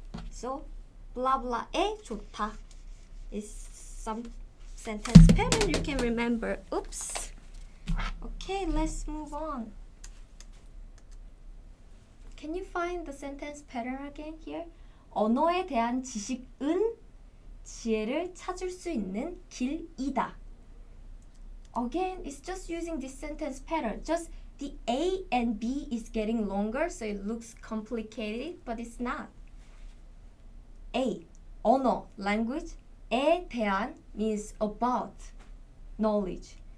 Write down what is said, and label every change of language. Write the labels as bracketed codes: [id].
[en] So blah blah에 좋다 is sentence pattern you can remember. Oops. Okay, let's move on. Can you find the sentence pattern again here? [ko] 언어에 대한 지식은 지혜를 찾을 수 있는 길이다. [en] Again, it's just using this sentence pattern. Just the A and B is getting longer, so it looks complicated, but it's not. A, 언어, language. 에 대한 means about, knowledge.